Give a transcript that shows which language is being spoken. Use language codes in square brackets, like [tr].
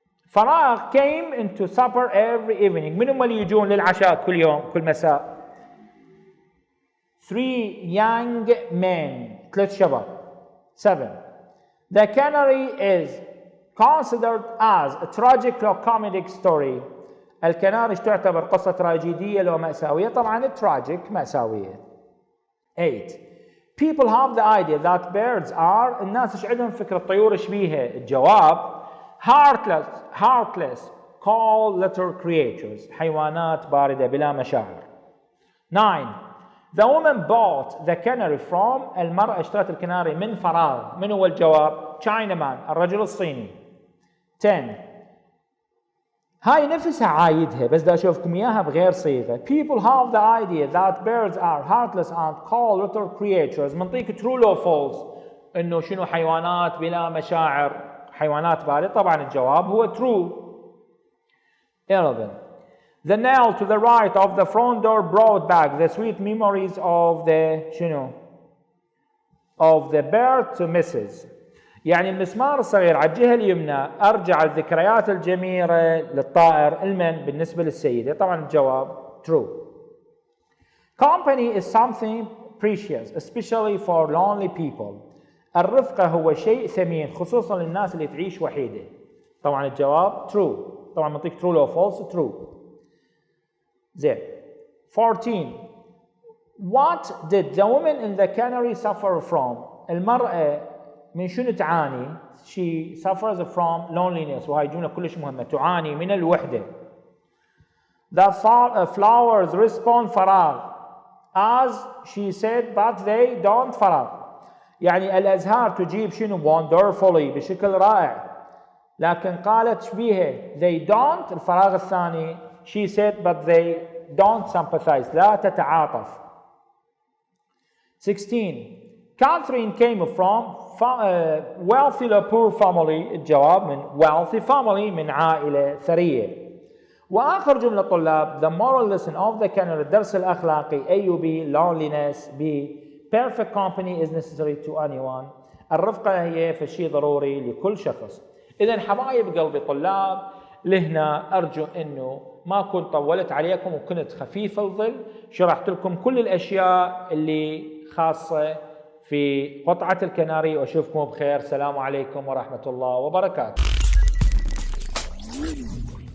[en] فراغ came into supper every evening. [ar] من هم اللي يجون للعشاء كل يوم كل مساء؟ [en] 3 young men [ar] 3 شباب. 7. [en] The canary is considered as a tragic or comedic story. [ar] الكناري تعتبر قصة تراجيدية لو مأساوية. طبعا tragic مأساوية. 8. [en] People have the idea that birds are [ar] الناس ايش عندهم فكرة الطيور شبيهة. الجواب [en] heartless cold little creatures [ar] حيوانات باردة بلا مشاعر. 9. [en] The woman bought the canary from [ar] المرأة اشترت الكناري من فراغ. من هو الجواب؟ Chinaman الرجل الصيني. 10. هاي نفسها عايدها بس دا أشوفكم إياها بغير صيغة. [en] People have the idea that birds are heartless and cold little creatures. [ar] منطيك [en] true or false [ar] إنه شنو حيوانات بلا مشاعر، حيوانات باردة. طبعا الجواب هو true. 11. [en] The nail to the right of the front door brought back the sweet memories of the شنو of the bird to Mrs. [ar] يعني المسمار الصغير على الجهة اليمنى أرجع الذكريات الجميلة للطائر المن بالنسبة للسيدة. طبعا الجواب true. [en] Company is something precious especially for lonely people. [ar] الرفقة هو شيء ثمين خصوصا للناس اللي تعيش وحيدة. طبعا الجواب true. طبعا منطيك [en] true or false. [ar] true. زين. 14. [en] What did the woman in the canary suffer from? [ar] المرأة من شنو تعاني؟ [en] She suffers from loneliness. [ar] وهاي جملة كلش مهمة. تعاني من الوحدة. [en] The flowers respond فراغ. As she said but they don't فراغ. [ar] يعني الأزهار تجيب شنو wonderfully بشكل رائع. لكن قالت شبيها they don't الفراغ الثاني. [en] She said but they don't sympathize [ar] لا تتعاطف. [en] 16. Catherine came from wealthy or poor family. [ar] الجواب من [en] wealthy family [ar] من عائلة ثرية. وآخر جملة طلاب [en] the moral lesson of the canary [ar] الدرس الأخلاقي [en] A و B loneliness B perfect company is necessary to anyone. [ar] الرفقة هي فشي ضروري لكل شخص. إذا حبايب قلبي طلاب لهنا أرجو أنه ما كنت طولت عليكم وكنت خفيف الظل. شرحت لكم كل الأشياء اللي خاصة في قطعة الكناري وأشوفكم بخير. السلام عليكم ورحمة الله وبركاته.